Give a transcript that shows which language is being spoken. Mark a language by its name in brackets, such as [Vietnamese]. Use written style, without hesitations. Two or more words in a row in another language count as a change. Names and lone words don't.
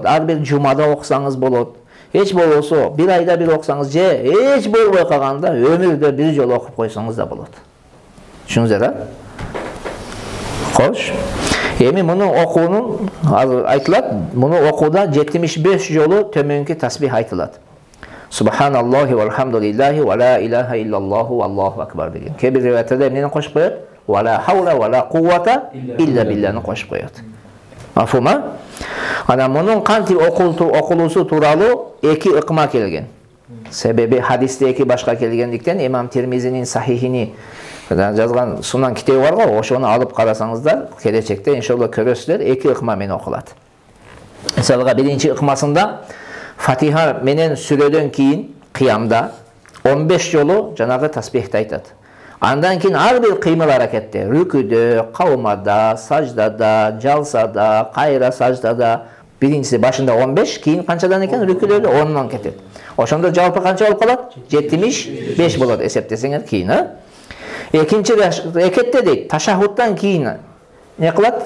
[Kyrgyz] Ар бир жумада окусаңыз болот. Эч болбосо bir айда бир окусаңыз же эч болбой калганда өмүрдө бир жолу окуп койсоңуз да болот. Түшүндүңүздөр да? Кош. Эми муну окуунун айтылат, муну окууда 75 жолу төмөнкү тасбих айтылат. [Arabic] سبحان الله والحمد لله ولا إله إلا الله والله أكبر деген. [Kyrgyz] Кээ-бир риваятта эмнени кошуп коёт? [Arabic] ولا حول ولا قوة إلا بالله [Kyrgyz] кошуп коёт. Мафума? Ана мунун кантип окулуусу тууралуу 2 ыкма келген. Себеби хадисте 2 башка келгендиктен имам Тирмизинин сахихини жазган сунан китеби бар го, ошону алып карасаңыздар, келечекте иншалла көрөсүздөр 2 ыкма менен окулат. Мисалга биринчи ыкмасында Fatiha menen sürödөн кийин кыямда 15 жолу жанагы тасбихти айтат. Андан кийин ар бир кыймыл аракетте, рүкүдө, кавмада, саждада, жалсада, кайра саждада, биринчиси башында 15, кийин канчадан экен рүкүдө 10дон кетет. Ошондо жалпы канча болуп калат? 75 болот эсептесеңер кийин, Экинчи рекетте дейт, ташахудтан кийин не кылат?